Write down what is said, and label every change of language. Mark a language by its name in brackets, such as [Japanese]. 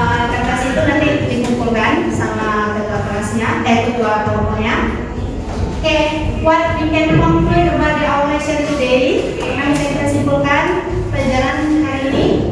[Indonesian] Kertas itu nanti dikumpulkan sama ketua kelasnya, ketua kelompoknya. [English] Okay, what we can conclude about our lesson today? [Indonesian] Yang bisa kita simpulkan pelajaran hari ini.